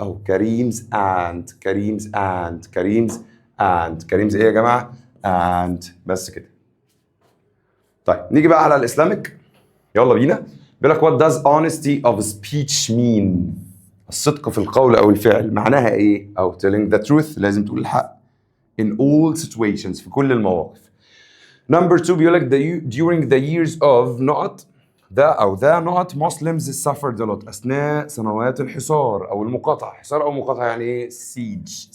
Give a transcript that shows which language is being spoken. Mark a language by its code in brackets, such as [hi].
[ar] اهو كريم's aunt كريم's ايه يا جماعه؟ aunt. بس كده. طيب نيجي بقى على الاسلامك، يلا بينا. بيقول لك [en] what does honesty of speech mean؟ [ar] الصدق في القول او الفعل معناها ايه؟ او [en] telling the truth [ar] لازم تقول الحق [en] in all situations [ar] في كل المواقف. [en] Number 2 [ar] بيقول لك [en] during the years of not the Muslims suffered a lot. [ar] اثناء سنوات الحصار او المقاطعه. حصار او مقاطعه يعني ايه؟ siege.